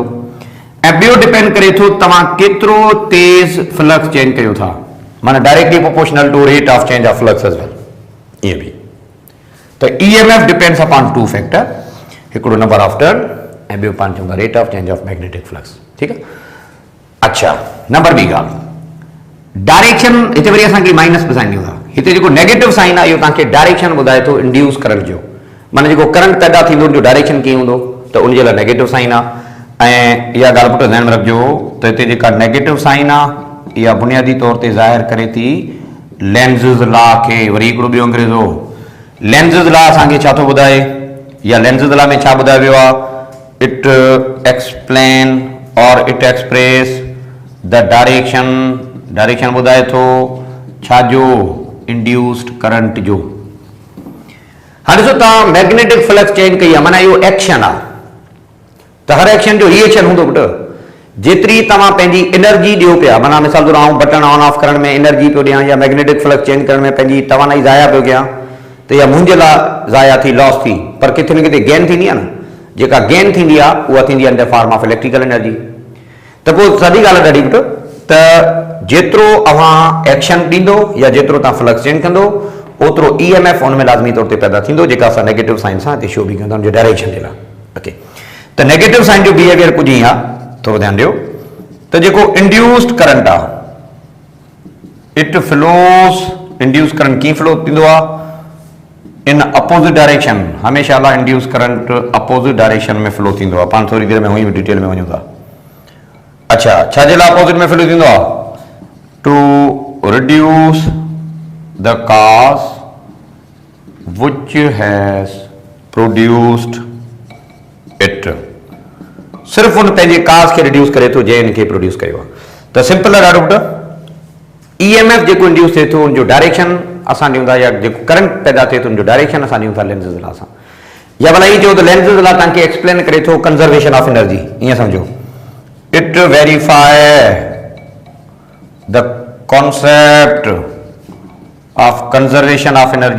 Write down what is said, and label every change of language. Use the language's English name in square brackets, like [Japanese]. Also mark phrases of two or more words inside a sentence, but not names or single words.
[Sindhi] ऐं ॿियो डिपेंड करे थो तव्हां केतिरो तेज़ [English] flux change [Sindhi] कयो था, माना [English] directly proportional to rate of change of flux as well, [Sindhi] ईअं बि। [English] त EMF depends upon two factor, [Sindhi] हिकिड़ो [English] number of turn [Sindhi] ऐं ॿियो पाण चवंदा [English] rate of change of magnetic flux, [Sindhi] ठीकु आहे। अच्छा नंबर ॿी ॻाल्हि, डायरेक्शन, हिते वरी असांखे माइनस ॿुधाईंदी हूंदा। हिते जेको [English] negative sign [Sindhi] आहे इहो तव्हांखे डायरेक्शन ॿुधाए थो [English] induce current [Sindhi] जो, माना जेको करंट पैदा थींदो उनजो डायरेक्शन कीअं हूंदो, त उनजे लाइ [English] negative sign [Sindhi] आहे। ऐं इहा ॻाल्हि पुट ध्यानु में रखिजो त हिते जेका [English] negative sign [Sindhi] आहे इहा बुनियादी तौर ते ज़ाहिर करे थी लेंज़िस लॉ खे। वरी हिकिड़ो ॿियो अंग्रेज़ो लेंज़िस लॉ असांखे छा थो ॿुधाए, या लेंज़िस लॉ में छा ॿुधायो वियो आहे, [English] it explain or it express the direction, [Sindhi] डायरेक्शन ॿुधाए थो छा जो, [English] induced current [Sindhi] जो। हाणे ॾिसो तव्हां [English] magnetic flux change [Sindhi] कई आहे, माना इहो एक्शन आहे, त हर एक्शन जो रिएक्शन हूंदो पुटु। जेतिरी तव्हां पंहिंजी एनर्जी ॾियो पिया, माना मिसाल तौरु आउं [English] button on off [Sindhi] करण में एनर्जी पियो ॾियां या [English] magnetic flux change [Sindhi] करण में पंहिंजी तवानाई ज़ाया पियो कयां, त इहा मुंहिंजे लाइ ज़ाया थी, लॉस थी, पर किथे न किथे गेन थींदी आहे न। जेका गेन थींदी आहे उहा थींदी आहे [English] in the form of electrical energy. [Sindhi] त पोइ सादी ॻाल्हि आहे ॾाढी पुटु, त जेतिरो अव्हां एक्शन ॾींदो या जेतिरो तव्हां [English] flux change [Sindhi] कंदो ओतिरो EMF उन में लाज़मी तौर ते पैदा थींदो, जेका असां [English] negative sign [Sindhi] सां हिते शो बि कंदा आहियूं डायरेक्शन जे लाइ। ओके, त [English] negative sign [Sindhi] जो बिहेवियर कुझु ईअं आहे, थोरो ध्यानु ॾियो, त जेको [English] induced current [Sindhi] आहे, [English] it flows, induce current [Sindhi] कीअं फ्लो थींदो आहे, [English] in opposite direction, [Sindhi] हमेशह लाइ [English] induce current opposite direction [Sindhi] में फ्लो थींदो आहे। पाण थोरी देरि में हुई डिटेल में वञूं था। अच्छा, छाजे लाइ अपोजिट में फ्लो थींदो आहे? [English] to reduce the cause which has produced it, [Sindhi] सिर्फ़ उन पंहिंजे काज़ खे रिड्यूस करे थो जंहिं इनखे प्रोड्यूस कयो आहे। त सिंपल आहे ॾाढो पुटु, EMF जेको इंड्यूस थिए थो उनजो डायरेक्शन असां ॾियूं था, या जेको करंट पैदा थिए थो उनजो डायरेक्शन असां ॾियूं था लेंसिस लाइ असां, या भला ईअं चयो त लेंसिस लाइ तव्हांखे एक्सप्लेन करे थो [English] conservation of energy, [Sindhi] ईअं सम्झो, [English] it verify the concept of conservation of energy.